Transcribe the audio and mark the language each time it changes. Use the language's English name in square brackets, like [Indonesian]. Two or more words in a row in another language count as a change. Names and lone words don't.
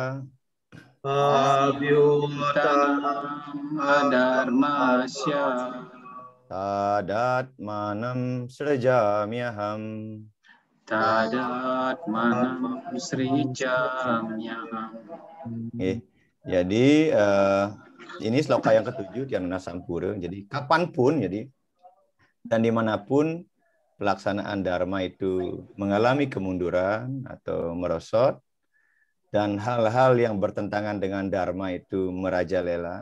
[Sanskrit] Abhyutanam adarmasya. Tadat manam srajamyaham. Tadat manam srijamyaham. [Indonesian] Jadi ini sloka yang ke-7 Tianuna Sampura. Jadi kapanpun dan dimanapun pelaksanaan dharma itu mengalami kemunduran atau merosot dan hal-hal yang bertentangan dengan dharma itu merajalela.